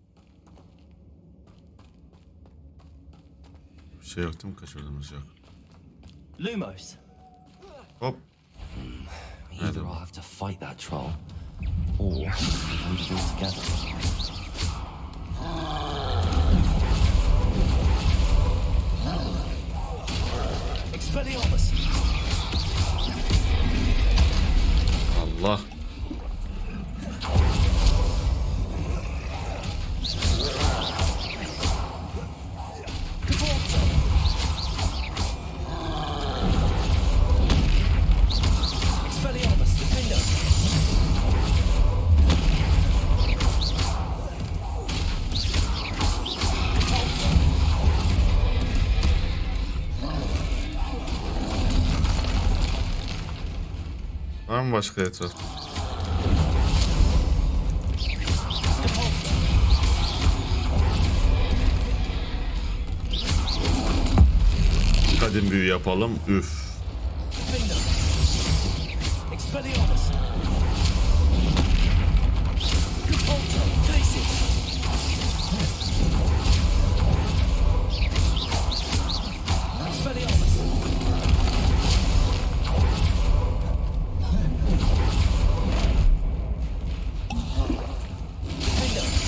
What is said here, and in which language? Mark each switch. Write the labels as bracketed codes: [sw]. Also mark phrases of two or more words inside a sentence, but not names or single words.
[tr] Bir şey yok değil mi? Kaçırdığımız yok. Lumos! Hop. [en] Either I'll have to fight that troll, or we do it together. [tr] Expelliarmus! Allah. Expelliarmus, defender! Var mı başka etraf? Kadim büyü yapalım. Üf. Defender! Expelliarmus! Repulsor, Glacis! Expelliarmus! Defender!